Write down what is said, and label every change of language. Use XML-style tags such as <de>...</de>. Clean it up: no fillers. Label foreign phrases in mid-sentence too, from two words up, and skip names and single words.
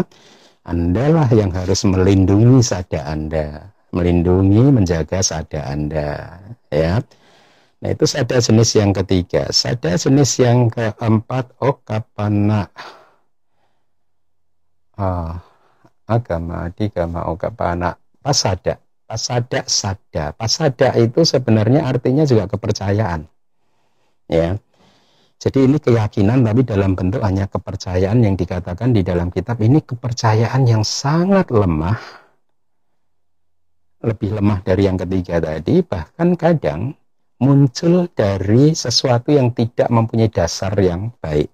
<id>Anda lah yang harus melindungi sada Anda, melindungi, menjaga sada Anda, ya. Nah, itu sada jenis yang ketiga. Sada jenis yang keempat, Okkapana. Agama, digama, Okkapana, pasada. Pasada, sada. Pasada itu sebenarnya artinya juga kepercayaan. Ya. Jadi ini keyakinan tapi dalam bentuk hanya kepercayaan yang dikatakan di dalam kitab ini kepercayaan yang sangat lemah. Lebih lemah dari yang ketiga tadi, bahkan kadang muncul dari sesuatu yang tidak mempunyai dasar yang baik.</id>